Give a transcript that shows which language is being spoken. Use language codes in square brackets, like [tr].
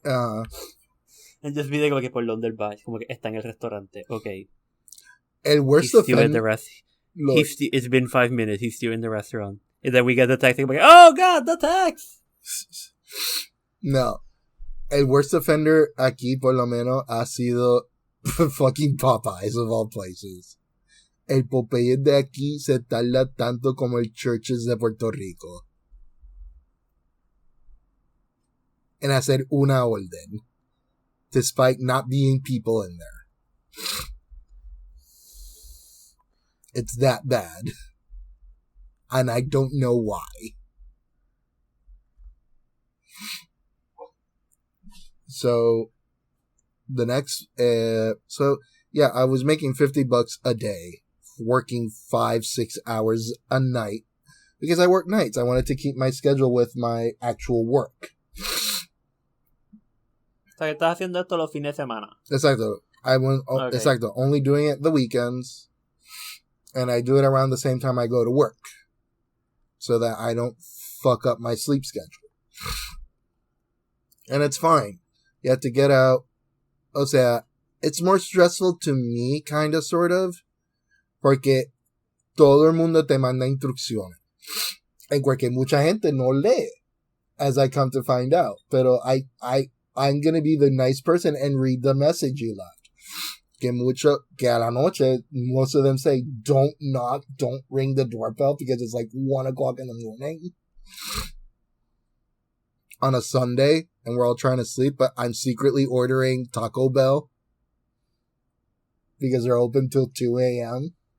[en] And just be [es] de como que por donde él va, como que está en el restaurante, okay. [en] El worst he's still in the it's been 5 minutes, he's still in the restaurant. And then we get the text, like, oh god, the text! [es] No. El [en] worst offender [es] aquí, por lo menos, ha sido fucking Popeyes [en] of all places. [es] El Popeye de aquí se tarda tanto como el Churches de Puerto Rico en hacer una orden, [en] despite not being people in there. It's that bad. And I don't know why. So, the next, I was making $50 a day, working 5-6 hours a night, Because I work nights. I wanted to keep my schedule with my actual work. [es] O sea, que estás haciendo esto los fines de semana. Exacto. [en] Okay. [es] Exacto. [en] Only doing it the weekends. And I do it around the same time I go to work. So that I don't fuck up my sleep schedule. And it's fine. You have to get out. [es] O sea, [en] it's more stressful to me, kind of, sort of. Porque todo el mundo te manda instrucciones. And porque mucha gente no lee. As I come to find out. Pero I'm going to be the nice person and read the message you left. [es] Que a la noche, [en] most of them say, don't knock, don't ring the doorbell because it's like 1 o'clock in the morning on a Sunday and we're all trying to sleep, but I'm secretly ordering Taco Bell because they're open till 2 a.m.